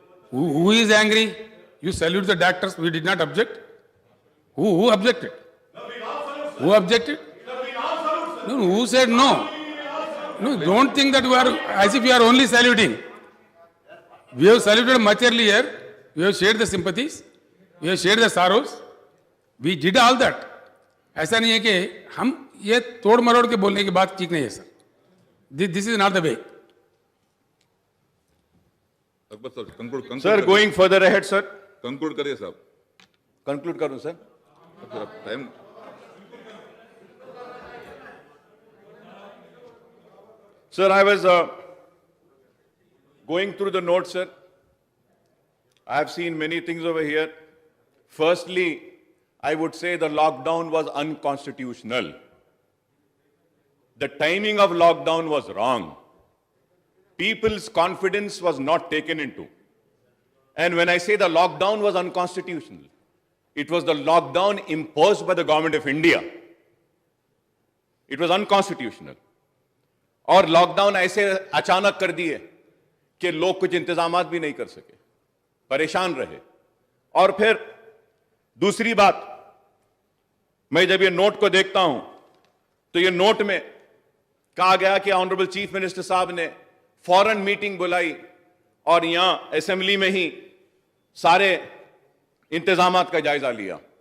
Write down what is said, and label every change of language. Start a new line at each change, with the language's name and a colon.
English: Who is angry? You salute the doctors. We did not object. Who objected? Who objected? No, who said no? No, don't think that you are as if you are only saluting. We have saluted much earlier. We have shared the sympathies. We have shared the sorrows. We did all that.
Hindi: ऐसा नहीं है कि हम ये तोड़ मरोड़ के बोलने की बात ठीक नहीं है sir.
English: This is not the way.
Hindi: Akbar sir, conclude.
English: Sir, going further ahead, sir.
Hindi: Conclude करिए साहब. Conclude करूं, sir.
English: Time. Sir, I was going through the notes, sir. I have seen many things over here. Firstly, I would say the lockdown was unconstitutional. The timing of lockdown was wrong. People's confidence was not taken into. And when I say the lockdown was unconstitutional, it was the lockdown imposed by the government of India. It was unconstitutional.
Hindi: और lockdown ऐसे अचानक कर दिए कि लोग कुछ इंतजामात भी नहीं कर सके, परेशान रहे. और फिर दूसरी बात, मैं जब ये नोट को देखता हूं तो ये नोट में कहा गया कि ऑनरेबल चीफ मिनिस्टर साहब ने फौरन मीटिंग बुलाई और यहां असेंबली में ही सारे इंतजामात का जायजा लिया.